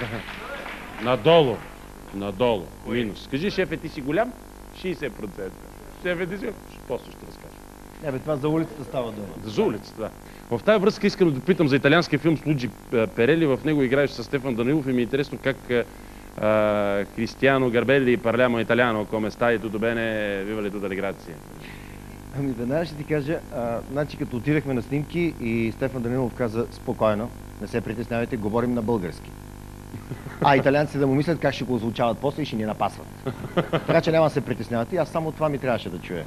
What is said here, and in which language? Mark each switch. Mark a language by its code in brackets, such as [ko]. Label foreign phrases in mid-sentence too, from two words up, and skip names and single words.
[bg] Надолу. Минус. Кажи, шефе, ти си голям? 60%. Шефе, ти си голям? После ще разкажа. Това за улицата става дума. За улицата, да. В тази връзка искам да питам за италианския филм "Луиджи Перели". В него играеш с Стефан Данаилов и ми е интересно как Кристиано Гарбели [it] parliamo italiano, come stai, tutto bene, viva le tutte le grazie. [bg] Ами веднага ще ти кажа, значи като отидахме на снимки и Стефан Данилов каза: спокойно, не се притеснявайте, говорим на български. А италианците да му мислят как ще го озвучават после и ще ни напасват. Така че няма да се притеснявате, аз само това ми трябваше да чуя.